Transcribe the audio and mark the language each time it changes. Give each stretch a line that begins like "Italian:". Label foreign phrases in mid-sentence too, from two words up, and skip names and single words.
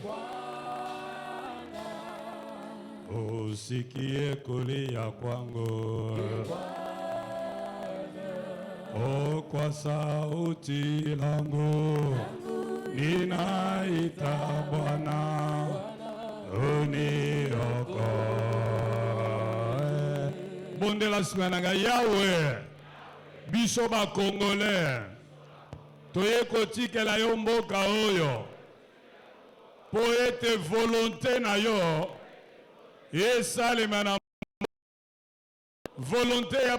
Swahili: usikie kulia kwangu kwa sauti langu ninaita Bwana uniokoe.
Lingala: Bondela simananga Yawe biso ba Congolais toye kotikela yo mboka oyo po ete volonté na yo esalema na volonté ya